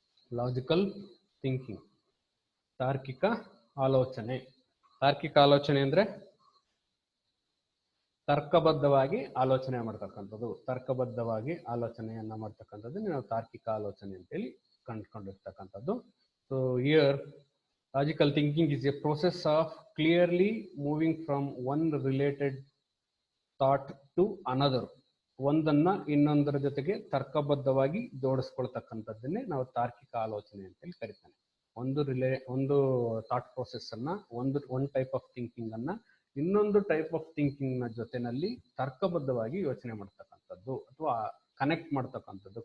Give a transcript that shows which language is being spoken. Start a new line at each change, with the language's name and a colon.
Kannada: Logical thinking, ತಾರ್ಕಿಕ ಆಲೋಚನೆ. ತಾರ್ಕಿಕ ಆಲೋಚನೆ ಅಂದ್ರೆ ತರ್ಕಬದ್ಧವಾಗಿ ಆಲೋಚನೆ ಮಾಡ್ತಕ್ಕಂಥದ್ದು. ತರ್ಕಬದ್ಧವಾಗಿ ಆಲೋಚನೆಯನ್ನ ಮಾಡ್ತಕ್ಕಂಥದ್ದು ನಾವು ತಾರ್ಕಿಕ ಆಲೋಚನೆ ಅಂತೇಳಿ ಕಂಡುಕೊಂಡಿರ್ತಕ್ಕಂಥದ್ದು.
English: So here logical thinking is a process of clearly moving from one related thought to another.
Kannada: ಒಂದನ್ನ ಇನ್ನೊಂದರ ಜೊತೆಗೆ ತರ್ಕಬದ್ಧವಾಗಿ ಜೋಡಿಸ್ಕೊಳ್ತಕ್ಕಂಥದ್ದನ್ನೇ ನಾವು ತಾರ್ಕಿಕ ಆಲೋಚನೆ ಅಂತೇಳಿ ಕರಿತಾನೆ. ಒಂದು ಥಾಟ್ ಪ್ರೊಸೆಸ್ ಅನ್ನ,
English: one type of thinking
Kannada: ಅನ್ನ ಇನ್ನೊಂದು
English: type of thinking
Kannada: ನ ಜೊತೆನಲ್ಲಿ ತರ್ಕಬದ್ಧವಾಗಿ ಯೋಚನೆ ಮಾಡ್ತಕ್ಕಂಥದ್ದು ಅಥವಾ ಕನೆಕ್ಟ್ ಮಾಡ್ತಕ್ಕಂಥದ್ದು.